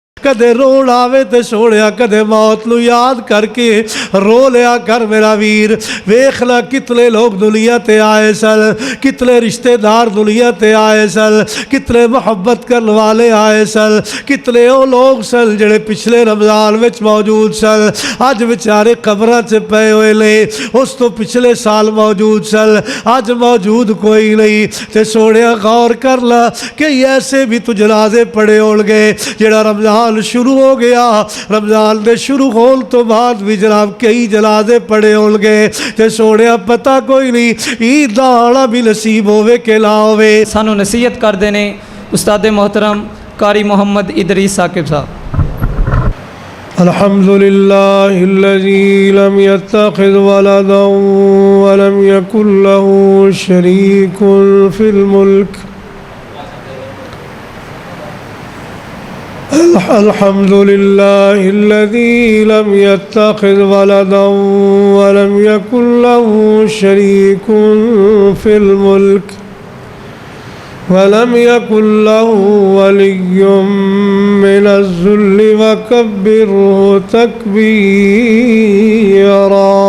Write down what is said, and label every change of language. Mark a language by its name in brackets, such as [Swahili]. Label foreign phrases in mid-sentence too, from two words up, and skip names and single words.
[Punjabi] کدے روڑ آوے تے سونیا کدے موت نو یاد کر کے رو لیا کر میرا ویر۔ ویکھ لا کتنے لوگ دنیا تے آئے سن، کتنے رشتہ دار دنیا تے آئے سن، کتنے محبت کرنے والے آئے سن، کتنے وہ لوگ سن جڑے پچھلے رمضان وچ موجود سن، اج بیچارے قبراں چ پے ہوئے نے۔ اس تو پچھلے سال موجود سن، اج موجود کوئی نہیں۔ تے سونیا غور کر لا کہ ایسے بھی تو جنازے پڑے ہون گے جڑا رمضان شروع ہو گیا، رمضان دے شروع ہون تو بعد بھی جناب کئی جنازے پڑے ہون گے۔ تے سونیا پتہ کوئی نہیں عید دا آنا بھی نصیب ہوے کہ نہ ہوے۔ سانو نصیحت کردے نے استاد محترم قاری محمد ادریس ثاقب صاحب۔ [Arabic] الحمد للہ الذی لم يتخذ ولدا ولم يكن له شریک فی الملک۔ الحمد للہ الذی لم يتخذ ولدا ولم يكن له شریک فی الملک ولم يكن له ولي من الذل وكبره تكبيرا۔